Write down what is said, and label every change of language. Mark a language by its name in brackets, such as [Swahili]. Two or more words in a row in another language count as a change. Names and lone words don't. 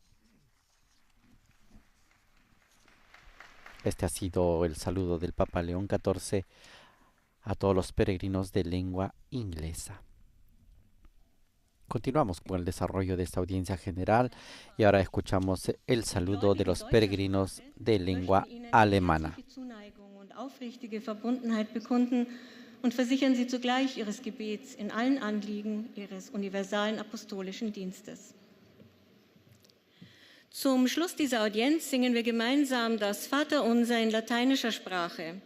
[Spanish] Este ha sido el saludo del Papa León XIV a todos los peregrinos de lengua inglesa. Continuamos con el desarrollo de esta audiencia general y ahora escuchamos el saludo de los peregrinos de lengua alemana. [German] Und versichern Sie zugleich Ihres Gebets in allen Anliegen Ihres universalen apostolischen Dienstes. Zum Schluss dieser Audienz singen wir gemeinsam das Vaterunser in lateinischer Sprache.